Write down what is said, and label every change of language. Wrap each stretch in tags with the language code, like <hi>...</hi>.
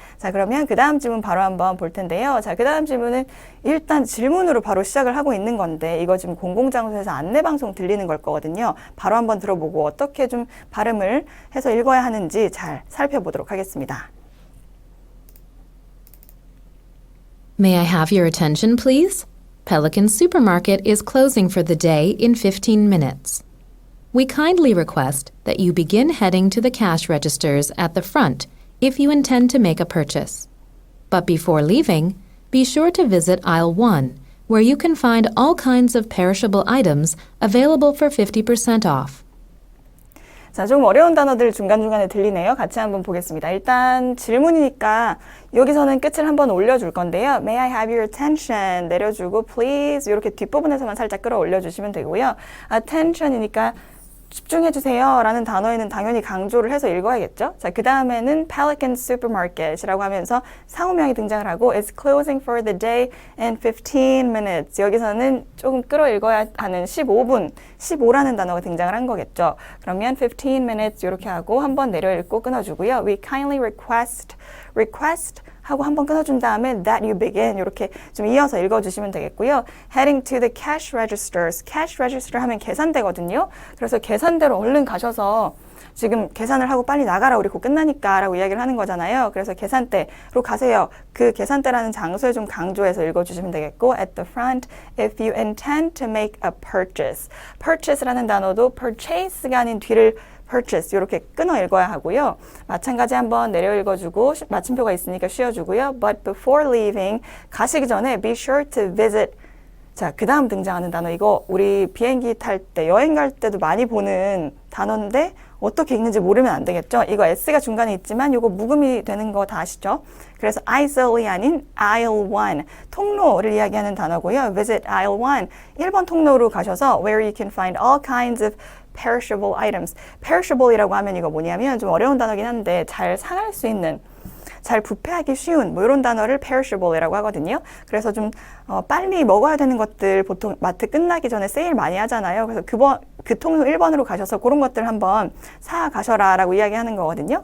<ko>자, 그러면 그 다음 질문 바로 한번 볼 텐데요. 자, 그 다음 질문은 일단 질문으로 바로 시작을 하고 있는 건데 이거 지금 공공장소에서 안내방송 들리는 걸 거거든요. 바로 한번 들어보고 어떻게 좀 발음을 해서 읽어야 하는지 잘 살펴보도록 하겠습니다.</ko> <en>May I have your attention, please? Pelican Supermarket is closing for the day in 15 minutes. We kindly request that you begin heading to the cash registers at the front if you intend to make a purchase. But before leaving, be sure to visit aisle 1, where you can find all kinds of perishable items available for 50% off.</en> <ko>자, 좀 어려운 단어들 중간중간에 들리네요. 같이 한번 보겠습니다. 일단 질문이니까 여기서는 끝을 한번 올려줄 건데요.</ko> <en>May I have your attention?</en> <ko>내려주고 please 이렇게 뒷부분에서만 살짝 끌어올려 주시면 되고요. attention이니까 집중해주세요 라는 단어에는 당연히 강조를 해서 읽어야겠죠. 자, 그 다음에는 Pelican Supermarket이라고 하면서 상호명이 등장을 하고</ko> <en>It's closing for the day in 15 minutes.</en> <ko>여기서는 조금 끌어읽어야 하는 15분, 15라는 단어가 등장을 한 거겠죠. 그러면 15 minutes 이렇게 하고 한번 내려읽고 끊어주고요.</ko> <en>We kindly request</en> <ko>하고 한번 끊어준 다음에</ko> <en>that you begin</en> <ko>이렇게 좀 이어서 읽어주시면 되겠고요.</ko> <en>Heading to the cash registers.</en> <ko>cash register 하면 계산대거든요. 그래서 계산대로 얼른 가셔서 지금 계산을 하고 빨리 나가라 우리 곧 끝나니까 라고 이야기를 하는 거잖아요. 그래서 계산대로 가세요. 그 계산대라는 장소에 좀 강조해서 읽어주시면 되겠고</ko> <en>at the front if you intend to make a purchase.</en> <ko>purchase라는 단어도 purchase가 아닌 뒤를 purchase 이렇게 끊어 읽어야 하고요. 마찬가지 한번 내려 읽어주고 마침표가 있으니까 쉬어주고요.</ko> <en>But before leaving</en> <ko>가시기 전에</ko> <en>be sure to visit.</en> <ko>자, 그 다음 등장하는 단어 이거 우리 비행기 탈 때 여행 갈 때도 많이 보는 단어인데 어떻게 읽는지 모르면 안 되겠죠. 이거 S가 중간에 있지만 이거 묵음이 되는 거 다 아시죠? 그래서 aisle이 아닌 aisle 1 통로를 이야기하는 단어고요.</ko> <en>Visit aisle 1</en> <ko>1번 통로로 가셔서</ko> <en>where you can find all kinds of perishable items.</en> <ko>perishable이라고 하면 이거 뭐냐면 좀 어려운 단어긴 한데 잘 상할 수 있는 잘 부패하기 쉬운 뭐 이런 단어를 perishable이라고 하거든요. 그래서 좀 빨리 먹어야 되는 것들 보통 마트 끝나기 전에 세일 많이 하잖아요. 그래서 그 통로 1번으로 가셔서 그런 것들 한번 사 가셔라 라고 이야기하는 거거든요.</ko>